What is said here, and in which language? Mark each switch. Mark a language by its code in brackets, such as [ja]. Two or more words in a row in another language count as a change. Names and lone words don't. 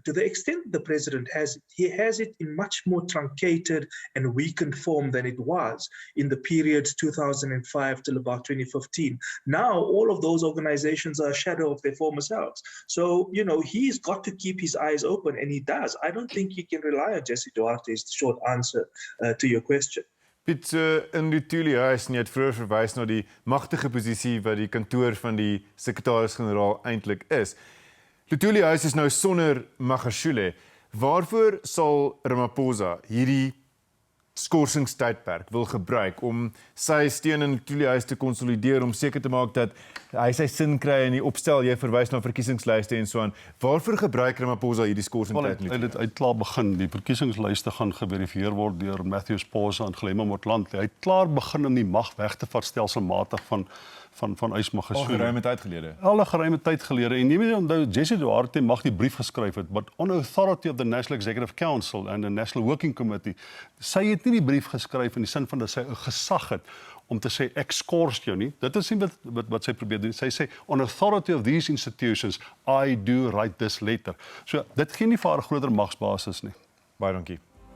[en] To the extent the president has it, he has it in much more truncated and weakened form than it was in the period 2005 till about 2015. Now, all of those organizations are a shadow of their former selves. So, he's got to keep his eyes open, and he does. I don't think he can rely on Jesse Duarte is the short answer to your question. [af] Piet, in Luthuli huis, en jy het vroeër verwys na die magtige posisie wat die kantoor van die sekretaris-generaal eintlik is. Luthuli huis is nou sonder Magashule. Waarvoor sal Ramaphosa hierdie skorsingstydperk wil gebruik om sy steun in Luthuli huis te konsolideer, om seker te maak dat hy sy sin kry in die opstel, jy verwys na verkiesingslyste en so aan. Waarvoor gebruik Ramaphosa hierdie skorsingstyd? Hy het klaar begin. Die verkiesingslyste gaan geverifieer word deur Matthew Sposa en Glema Motlanthe. Hy het klaar begin om die mag weg te vat stelselmatig van Magashule. Al geruime tyd gelede. Al 'n geruime tyd gelede. En jy moet onthou, Jesse Duarte mag die brief geskryf het, [en] but on authority of the National Executive Council and the National Working Committee. [af] Sy het nie die brief geskryf in die sin van dat sy 'n gesag het om te sê ek skors jou nie. Dit is nie wat sy probeer doen. Sy sê [en] on authority of these institutions, I do write this letter. [af] So dit gee nie vir haar 'n groter magsbasis nie. Baie dankie.